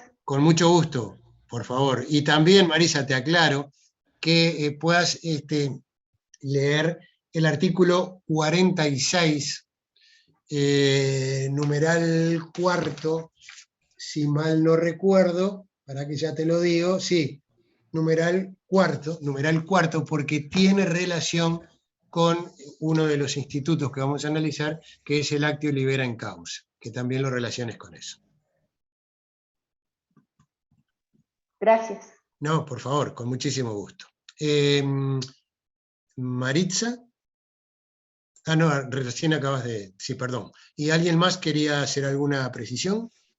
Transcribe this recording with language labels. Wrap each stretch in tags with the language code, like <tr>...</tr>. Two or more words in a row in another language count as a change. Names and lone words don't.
<es>Con mucho gusto, por favor. Y también, Marisa, te aclaro que puedas leer el artículo 46, numeral cuarto, si mal no recuerdo, para que ya te lo digo, sí, numeral cuarto, porque tiene relación con uno de los institutos que vamos a analizar, que es el</es> <la>actio libera in causa,</la> <es>que también lo relaciones con eso. Gracias. No, por favor, con muchísimo gusto. Maritza. Ah, no, recién acabas de... Sí, perdón. ¿Y alguien más quería hacer alguna precisión?</es>